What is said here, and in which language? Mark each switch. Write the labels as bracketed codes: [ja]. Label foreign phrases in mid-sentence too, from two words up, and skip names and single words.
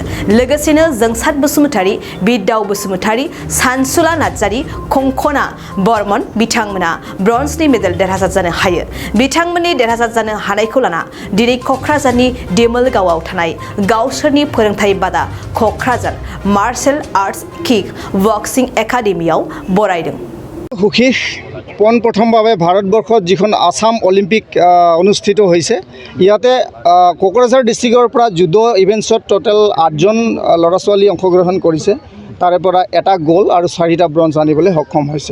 [brx] लोगोसेनो जोंसार बसुमतारी, बिदाव बसुमतारी, सानसुला नार्जारी, कंकना बर्मन बिथांमोना ब्रन्जनि मेडेल देरहासार जानो हायो। बिथांमोननि देरहासार जानो हानायखौ लाना दिनै क'क्राझारनि दिमोलगावआव थानाय गावसोरनि फोरोंथाय बादा क'क्राझार मार्शल आर्ट्स किक बक्सिं एकाडेमियाव बरायदों। [as] সুখী পোনপ্ৰথমভাৱে ভাৰতবৰ্ষত যিখন আসাম অলিম্পিক অনুষ্ঠিত হৈছে ইয়াতে কোকৰাঝাৰ ডিষ্ট্ৰিক্টৰ পৰা জুডো ইভেন্টছত টোটেল 8জন ল'ৰা ছোৱালী অংশগ্ৰহণ কৰিছে। তাৰে পৰা এটা গোল্ড আৰু 4টা ব্ৰঞ্জ আনিবলৈ সক্ষম হৈছে।